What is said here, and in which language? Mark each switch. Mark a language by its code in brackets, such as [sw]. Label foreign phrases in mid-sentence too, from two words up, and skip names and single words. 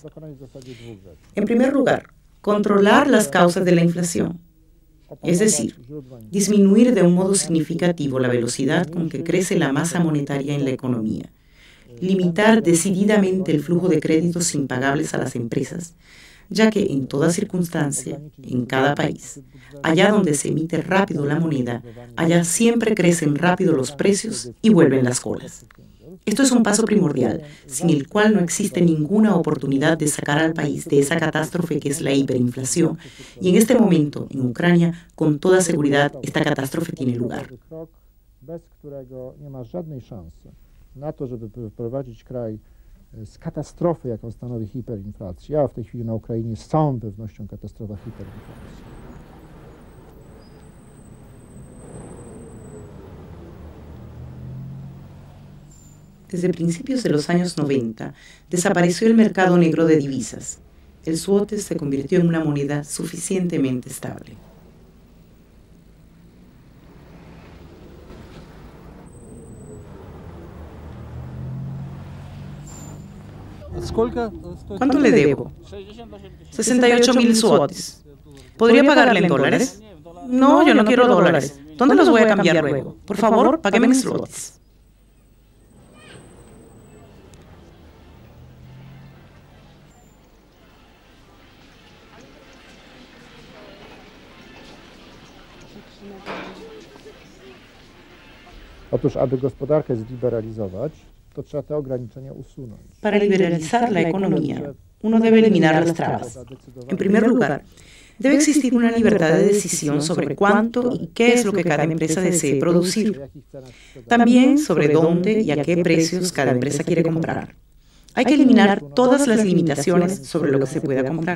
[es] En primer lugar, controlar las causas de la inflación, es decir, disminuir de un modo significativo la velocidad con que crece la masa monetaria en la economía, limitar decididamente el flujo de créditos impagables a las empresas, ya que en toda circunstancia, en cada país, allá donde se emite rápido la moneda, allá siempre crecen rápido los precios y vuelven las colas. Esto es un paso primordial, sin el cual no existe ninguna oportunidad de sacar al país de esa catástrofe que es la hiperinflación, y en este momento, en Ucrania, con toda seguridad, esta catástrofe tiene lugar. [pl] Na to, żeby wyprowadzić kraj z katastrofy, jaką stanowi hiperinflacja, a w tej chwili na Ukrainie z całą pewnością katastrofa hiperinflacji. [es] Desde principios de los años 90, desapareció el mercado negro de divisas. El złoty se convirtió en una moneda suficientemente estable. ¿Cuánto le debo? 68.000 złotys. ¿Podría pagarle en dólares? No, yo no quiero dólares. ¿Dónde los voy a cambiar luego? Por favor, págueme en złotys. [pl] Otóż, aby gospodarkę zliberalizować, to trzeba te ograniczenia usunąć. [es] Para liberalizar la economía, uno debe eliminar las trabas. En primer lugar, debe existir una libertad de decisión sobre cuánto y qué es lo que cada empresa desee producir. También sobre dónde y a qué precios cada empresa quiere comprar. Hay que eliminar todas las limitaciones sobre lo que se pueda comprar.